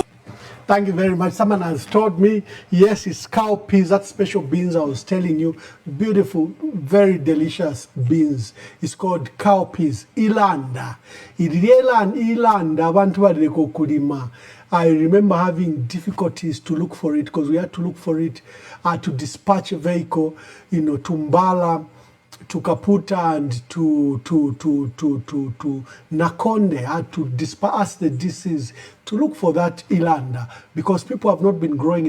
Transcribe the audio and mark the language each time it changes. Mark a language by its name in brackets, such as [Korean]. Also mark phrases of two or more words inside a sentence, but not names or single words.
[English] Thank you very much. Someone has told me, yes, it's cowpeas, that special beans I was telling you. Beautiful, very delicious beans. It's called cowpeas. Ilanda. Ilanda. [Bemba] Abantu badeko kulima. [English] I remember having difficulties to look for it because we had to look for it to dispatch a vehicle, to Mbala, to Kaputa and to Nakonde had to disperse the disease to look for that Ilanda, because people have not been growing it.